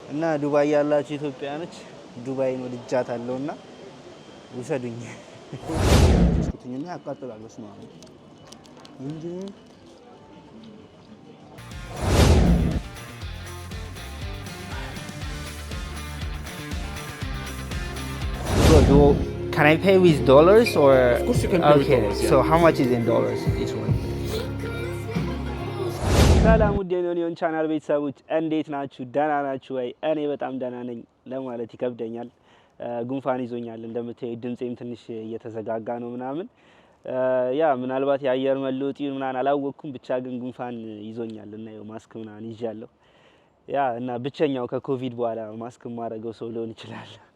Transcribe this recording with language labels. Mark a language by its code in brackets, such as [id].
[am] እና ዱባይ ያላችሁ ኢትዮጵያኖች ዱባይን ወድጃታለሁና ውሰዱኝ። እስኪትኝና ያቃጥላል በስመ አብ እንጂ [en] Can I pay with dollars or? Of course you can pay with dollars. So how much is in dollars each one? [am] ሰላም ውድ የኒዮን ቻናል ቤተሰቦች እንዴት ናችሁ? ደህና ናችሁ ወይ? እኔ በጣም ደህና ነኝ ለማለት ይከብደኛል። ጉንፋን ይዞኛል እንደምታዩ ድምጼም ትንሽ እየተዘጋጋ ነው ምናምን ያ ምናልባት የአየር መለወጥ ምናምን አላወቅኩም ብቻ ግን ጉንፋን ይዞኛል እና ያው ማስክ ምናምን ይዣለሁ። ያ እና ብቸኛው ከኮቪድ በኋላ ማስክ ማድረገው ሰው ሊሆን ይችላል።